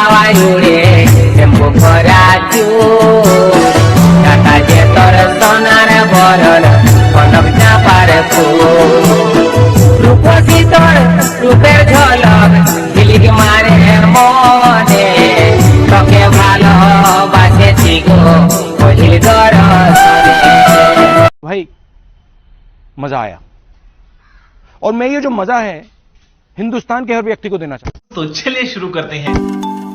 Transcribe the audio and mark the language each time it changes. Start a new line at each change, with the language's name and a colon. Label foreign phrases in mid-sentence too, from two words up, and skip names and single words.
Bangla: উড়ে শ্যাম্পু করা চুল কাটা যে তোর সোনার বরণ কনক চাঁপার ফুল রূপসী তোর রূপের ঝলক ঝিলিক মারে মনে তোকে ভালোবেসেছি গো কহিল দরশনে
Hindi: भाई मजा आया और मैं ये जो मजा है हिंदुस्तान के हर व्यक्ति को देना चाहता हूं। तो चलिए शुरू करते हैं।